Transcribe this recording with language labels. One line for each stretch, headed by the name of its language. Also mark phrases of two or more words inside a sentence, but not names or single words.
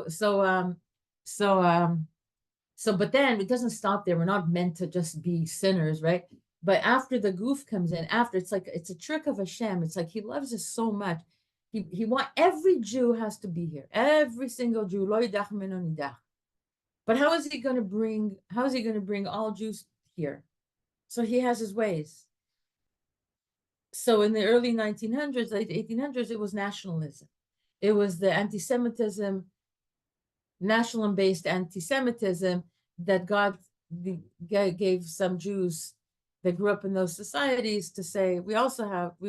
English: So but then it doesn't stop there. We're not meant to just be sinners, right? But after the goof comes in, it's a trick of Hashem. It's like he loves us so much he want every Jew has to be here. Every single Jew.
Hebrew: לא ידח ממנו נדח.
English: But how is he going to bring all Jews here? So he has his ways. So in the early 1900s, late 1800s, it was nationalism. It was the anti-Semitism, national-based anti-Semitism that gave some Jews that grew up in those societies to say, we also have, we